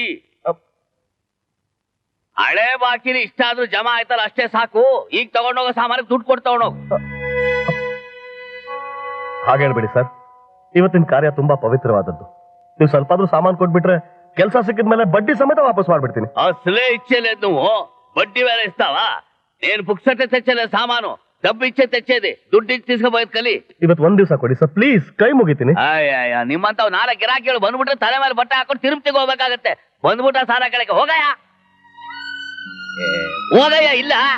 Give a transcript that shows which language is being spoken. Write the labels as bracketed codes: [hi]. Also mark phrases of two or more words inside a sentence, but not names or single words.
[kn] ಹಳೆ ಬಾಕಿನ ಇಷ್ಟ ಆದ್ರೂ ಜಮಾ ಆಯ್ತಲ್ಲ ಅಷ್ಟೇ ಸಾಕು. ಈಗ ತಗೊಂಡೋಗೋ ಸಾಮಾನಿಗೆ ದುಡ್ಡು ಕೊಟ್ಟು ತಗೊಂಡೋಗ. ಹಾಗೆ ಹೇಳ್ಬೇಡಿ ಸರ್, ಇವತ್ತಿನ ಕಾರ್ಯ ತುಂಬಾ ಪವಿತ್ರವಾದದ್ದು. ನೀವು ಸ್ವಲ್ಪ ಆದ್ರೂ ಸಾಮಾನು ಕೊಟ್ಬಿಟ್ರೆ ಕೆಲಸ ಸಿಕ್ಕಿದ್ಮೇಲೆ ಬಡ್ಡಿ ಸಮೇತ ವಾಪಸ್ ಮಾಡ್ಬಿಡ್ತೀನಿ. ಅಸಲೇ ಇಚ್ಛೆಲೆ ನೀವು ಬಡ್ಡಿ ಬೇರೆ ಇಸ್ತಾವ? [te] నేను పుక్సటే తెచ్చలే సామాను, డబ్బు ఇచ్చే తెచ్చేది, దుడ్డు ఇచ్చి తీసుకుపోయేది ಕಲಿ. [kn] ಇವತ್ತು ಒಂದ್ ದಿವಸ ಕೊಡಿ ಸರ್ ಪ್ಲೀಸ್, ಕೈ ಮುಗಿತೀನಿ. ಅಯ್ಯ ನಿಮ್ಮಂತವ್ ನಾಳೆ ಗಿರಾಕಿಗಳು ಬಂದ್ಬಿಟ್ರೆ ತಲೆ ಮೇಲೆ ಬಟ್ಟೆ ಹಾಕೊಂಡು ತಿರುಪತಿಗೆ ಹೋಗ್ಬೇಕಾಗತ್ತೆ. ಬಂದ್ಬಿಟ್ಟ ಸಾಲ ಕಡೆಗೆ ಹೋಗಯ್ಯ, ಹೋಗಯ್ಯ. ಇಲ್ಲ